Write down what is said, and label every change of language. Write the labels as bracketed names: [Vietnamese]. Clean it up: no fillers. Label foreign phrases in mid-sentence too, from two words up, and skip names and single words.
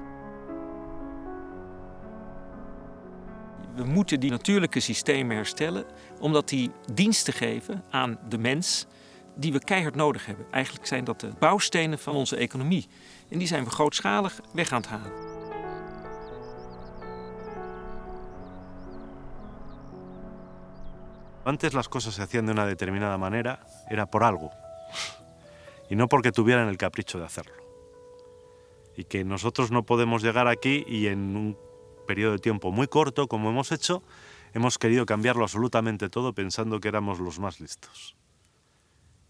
[Dutch] We moeten die natuurlijke systemen herstellen, omdat die diensten geven aan de mens die we keihard nodig hebben. Eigenlijk zijn dat de bouwstenen van onze economie. En die zijn we grootschalig weg aan het halen. [Spanish] Antes las cosas se hacían de una determinada manera, era por algo. Y no porque tuvieran el capricho de hacerlo. Y que nosotros no podemos llegar aquí y en un periodo de tiempo muy corto, como hemos hecho, hemos querido cambiarlo absolutamente todo pensando que éramos los más listos.